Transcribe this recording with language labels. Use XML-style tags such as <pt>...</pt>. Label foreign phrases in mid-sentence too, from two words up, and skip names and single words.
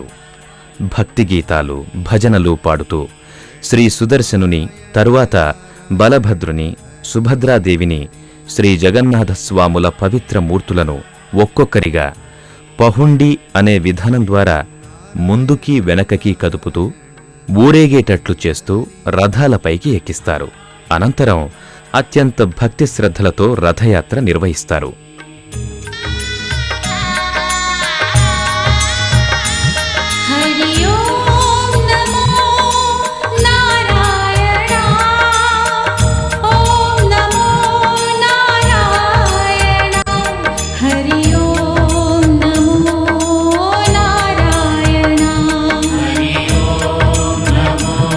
<te>భక్తి గీతాలు, భజనలు పాడుతూ శ్రీ సుదర్శనుని, తరువాత బలభద్రుని, సుభద్రాదేవిని, శ్రీ జగన్నాథస్వాముల పవిత్ర మూర్తులను ఒక్కొక్కరిగా పహుండి అనే విధానం ద్వారా ముందుకి వెనకకి కదుపుతూ ఊరేగేటట్లు చేస్తూ రథాలపైకి ఎక్కిస్తారు. అనంతరం అత్యంత భక్తి శ్రద్ధలతో రథయాత్ర నిర్వహిస్తారు.</te> <sa>हरि ओम नमो नारायण, ओम नमो नारायण, हरि ओम नमो नारायण, हरि ओम नमो</sa>